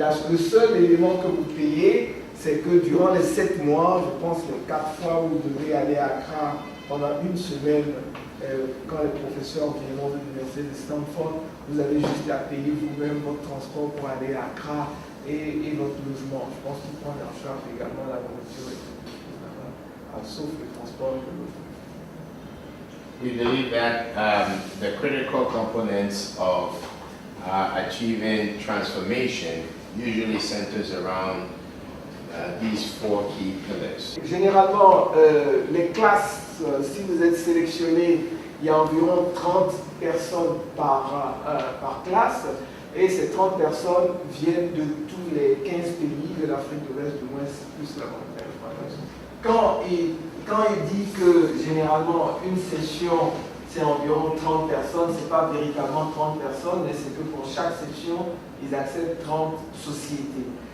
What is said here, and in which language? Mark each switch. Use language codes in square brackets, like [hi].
[fr] Le seul élément que vous payez, c'est que durant les 7 mois, je pense les 4 fois où vous devez aller à Accra pendant une semaine, quand les professeurs viendront de l'université de Stanford, vous avez juste à payer vous-même votre transport pour aller à Accra et votre logement. Je pense qu'ils prennent en charge également la nourriture, sauf le transport et le logement. [en] We believe that the critical components of achieving transformation usually centers around these 4 key pillars. [fr] Généralement, les classes, si vous êtes sélectionné, il y a environ 30 personnes par classe, et ces 30 personnes viennent de tous les 15 pays de l'Afrique de l'Est, du moins c'est plus la moyenne. Quand il dit que généralement une session c'est environ 30 personnes, ce n'est pas véritablement 30 personnes, mais c'est que pour chaque session, ils acceptent 30 sociétés.